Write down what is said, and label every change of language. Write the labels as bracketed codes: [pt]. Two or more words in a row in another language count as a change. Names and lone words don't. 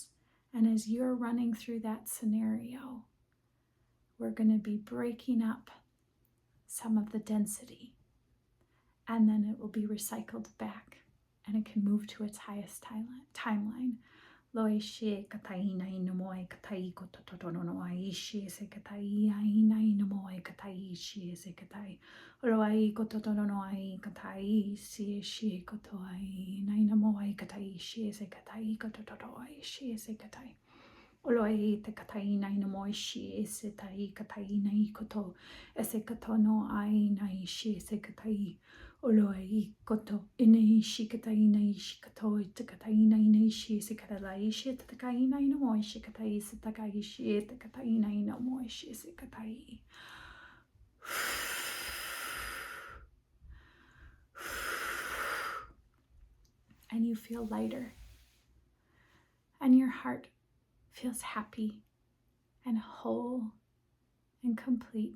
[en] And as you're running through that scenario, we're going to be breaking up some of the density, and then it will be recycled back and it can move to its highest timeline. Loi she katai nai no moe katai koto toto no ai she se katai ai nai no moe katai she se katai oloai koto toto no ai katai she koto ai nai no moe katai she se katai koto toto ai she se katai oloai te katai nai no moe she se tai katai nai koto ese koto no ai nai she se katai Oloai koto inei shikatai nai shikato takatai nai nai shi sikatai shi takatai nai no moi shikatai sitakai shi takatai nai no moi shi sikatai. And you feel lighter. And your heart feels happy and whole and complete.